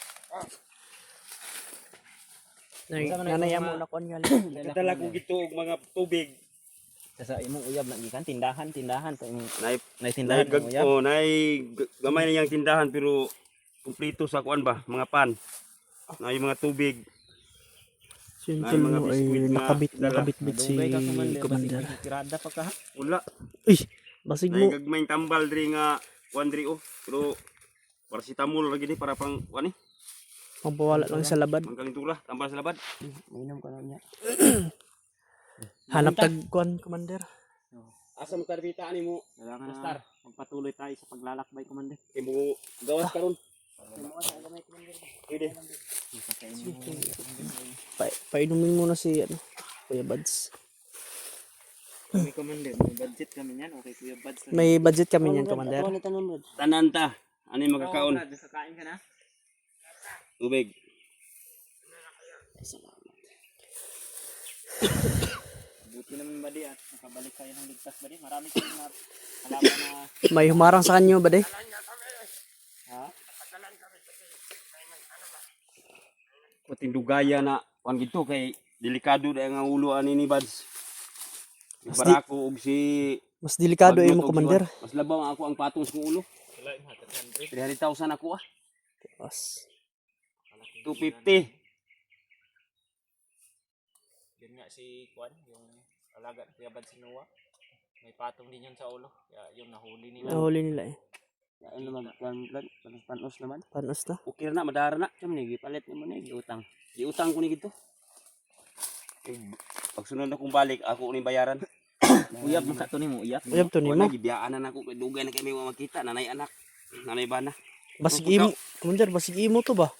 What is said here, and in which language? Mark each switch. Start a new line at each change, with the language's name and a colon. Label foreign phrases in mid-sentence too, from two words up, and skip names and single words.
Cebuano: Nanay mo na kon gali. Nadala ko gito og mga tubig. sa imong uyab na gikan tindahan pa imong Nay tindahan ng uyab. gamay na yang tindahan pero kumpleto sa kuan ba, mga pan. Nay mga tubig. Simple Ay, mga mo ay biskwit na dala. nakabit-bit si Dugay ka Commander. tirada pa ka ha. Wala. Uy, basig Nay mo. gagmayng tambal diri nga kuan diri oh. Pero paracetamol lagi ni para pang kuan ni. Pagpawala lang sa labad. Ang kalintura, tambal sa labad. Mainom ka na niya. Hanap tag kuan, Commander. Asa mo karbita ani mo?
Filipino: Kailangan Pastor. na magpatuloy tayo sa paglalakbay, Commander.
Cebuano: Kay mo gawas karon. Pwede.
Filipino: Painumin muna si ano, Kuya Buds. Kami, Commander, may budget kami niyan. Okay, Kuya Buds. May budget kami niyan, Commander.
Cebuano: Tanan ta. Ani magkakaon?
Filipino: Kakain ka na? Tubig. Buti naman ba di at nakabalik kayo ng ligtas ba di? Marami kayong kalaban na May humarang sa kanyo ba de? ha?
Cebuano: Patindugaya na kuan gito kay delikado na ang ulo ani ni Bads. Si Mas Barako ug si Mas delikado Bagnot imo, og Commander. si Juan. Mas labaw ang ako ang patong sa ulo. 300,000 ako ah. Mas 250.
Filipino: Yun nga si Kwan, yung alaga ni Kuya Buds si Noah. May patong din yun sa ulo. Kaya yung nahuli nila. nahuli nila eh. Ano naman, panos naman. Panos na?
Cebuano: Okay na madara na. Siyam ni, gipalit mo na, giutang. Giutang ko ni gito. Pag sunod na kong balik, ako ni bayaran. Uyab mo ka to ni mo, uyab. Uyab to Wala nimo. gibiyaan na ako kay dugay na kay may makita, nanay anak, nanay bana. Basig imo, Commander, basig imo to ba?